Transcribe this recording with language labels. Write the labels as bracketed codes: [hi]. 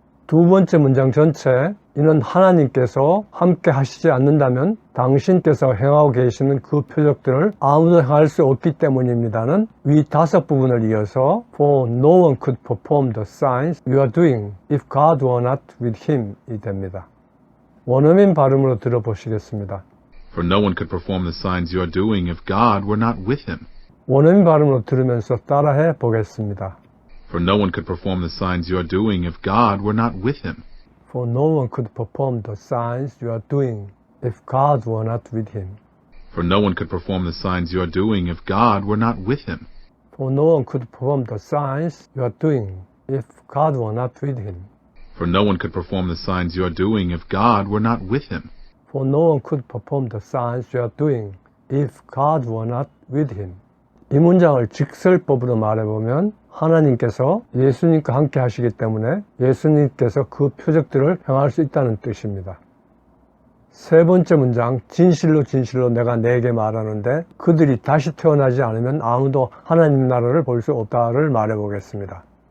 [ko] 두 번째 문장 전체 이는 하나님께서 함께 하시지 않는다면 당신께서 행하고 계시는 그 표적들을 아무도 행할 수 없기 때문입니다는 위 다섯 부분을 이어서 [en] For no one could perform the signs you are doing if God were not with him [ko] 이 됩니다. 원어민 발음으로 들어보시겠습니다. [en] For no one could perform the signs you are doing if God were not with him. [ko] 원어민 발음으로 들으면서 따라해 보겠습니다. [en] For no one could perform the signs you are doing if God were not with him. For no one could perform the signs you are doing if God were not with him. For no one could perform the signs you are doing if God were not with him. For no one could perform the signs you are doing if God were not with him. For no one could perform the signs you are doing if God were not with him. For no one could perform the signs you are doing if God were not with him. [ko] 이 문장을 직설법으로 말해보면 하나님께서 예수님과 함께 하시기 때문에 예수님께서 그 표적들을 행할 수 있다는 뜻입니다. 세 번째 문장, 진실로 진실로 내가 네게 말하는데 그들이 다시 태어나지 않으면 아무도 하나님 나라를 볼 수 없다를 말해보겠습니다.